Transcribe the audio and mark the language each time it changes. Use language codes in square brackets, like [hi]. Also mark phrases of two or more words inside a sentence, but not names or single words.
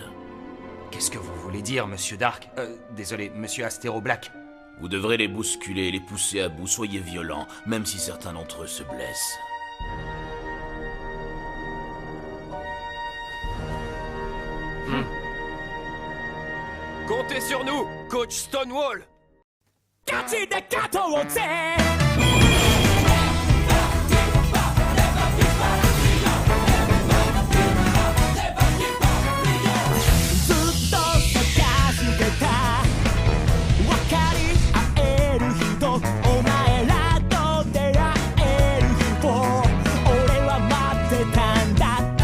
[fr] Qu'est-ce que vous voulez dire, Monsieur Dark? Désolé, Monsieur Astéro Black. Vous devrez les bousculer, les pousser à bout, soyez violents, même si certains d'entre eux se blessent. Comptez sur nous, coach Stonewall! [ja] ガチで勝とうぜずっと探してた分かり合える人お前らと出会える人俺は待ってたんだ